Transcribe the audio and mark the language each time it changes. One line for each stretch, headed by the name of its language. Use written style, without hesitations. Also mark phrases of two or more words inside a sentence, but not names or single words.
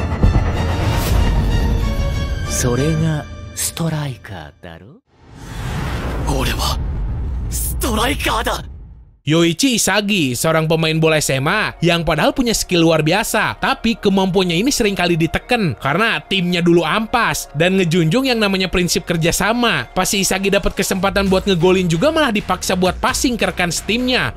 Japanese: それがストライカーだろ。俺はストライカーだ。
Indonesian: Yoichi Isagi, seorang pemain bola SMA yang padahal punya skill luar biasa, tapi kemampuannya ini seringkali diteken karena timnya dulu ampas dan ngejunjung yang namanya prinsip kerjasama. Pas si Isagi dapat kesempatan buat ngegolin juga malah dipaksa buat passing ke rekan setimnya.